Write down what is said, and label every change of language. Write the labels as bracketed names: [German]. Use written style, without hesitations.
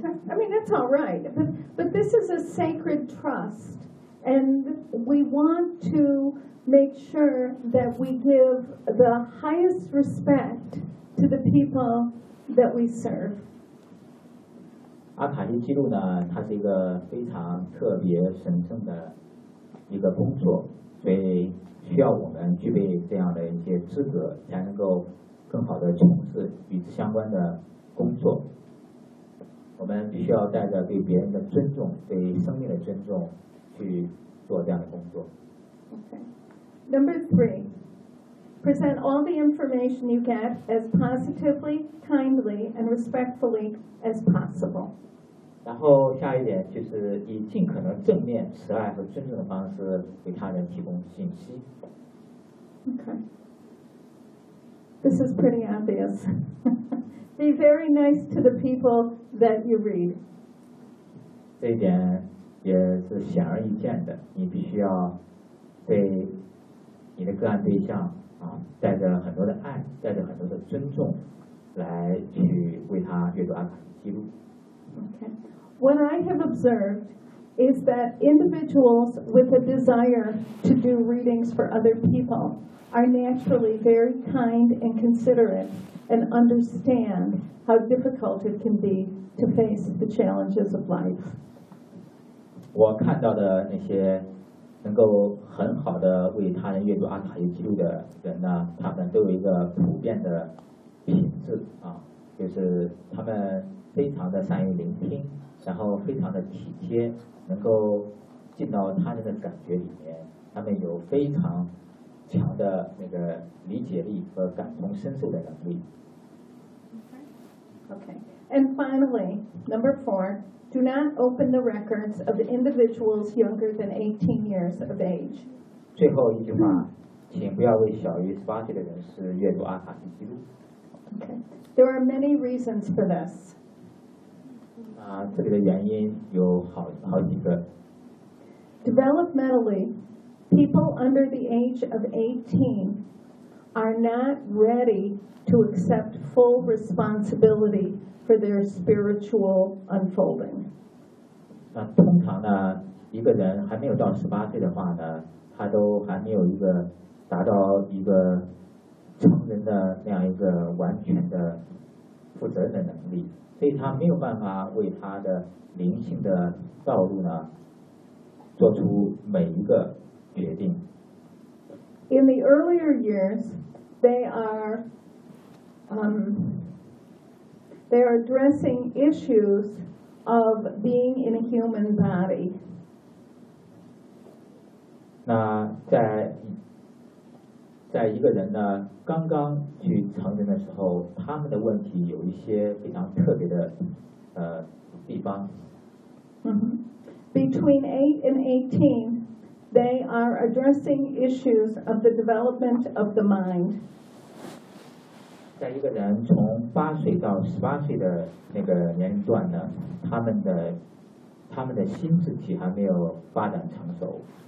[English] I mean, that's all right, but this is a sacred trust, and we want to make sure that we give the highest respect to the people that we serve. [Chinese] 阿卡西记录呢，它是一个非常特别神圣的一个工作，所以需要我们具备这样的一些资格，才能够更好的从事与之相关的。工作，我们必须要带着对别人的尊重、对生命的尊重去做这样的工作。 [English] Okay. Number three, present all the information you get as positively, kindly, and respectfully as possible. [Chinese] 然后下一点就是以尽可能正面、慈爱和尊重的方式给他人提供信息。 [English] Okay. This is pretty obvious. Be very nice to the people that you read. [Chinese] 这一点也是显而易见的，你必须要对你的个案对象啊，带着很多的爱，带着很多的尊重，来去为他阅读阿卡西记录。 [English] Okay. What I have observed is that individuals with a desire to do readings for other people are naturally very kind and considerate. And understand how difficult it can be to face the challenges of life. [Chinese] 我看到的那些能够很好的为他人阅读阿卡西记录的人呢，他们都有一个普遍的品质啊，就是他们非常的善于聆听，然后非常的体贴，能够进到他人的感觉里面，他们有非常。强的那个理解力和感同身受的能力。 [English] Okay. And finally, number four, do not open the records of the individuals younger than 18 years of age. [Chinese] 最后一句话，请不要为小于十八岁的人士阅读阿卡西记录。 [English] Okay. There are many reasons for this. [Chinese] 啊，这里的原因有好几个。 [English] Developmentally. People under the age of 18 are not ready to accept full responsibility for their spiritual unfolding. [Chinese] 那通常呢，一个人还没有到十八岁的话呢，他都还没有一个达到一个成人的那样一个完全的负责任的能力，所以他没有办法为他的灵性的道路呢做出每一个决定。 [English] In the earlier years, they are, they are addressing issues of being in a human body. [Chinese] 那在一个人呢刚刚去成人的时候，他们的问题有一些非常特别的地方。 [English] Between 8 and 18, they are addressing issues of the development of the mind. [Chinese] 在一个人从八岁到十八岁的那个年龄段呢，他们的心智体还没有发展成熟。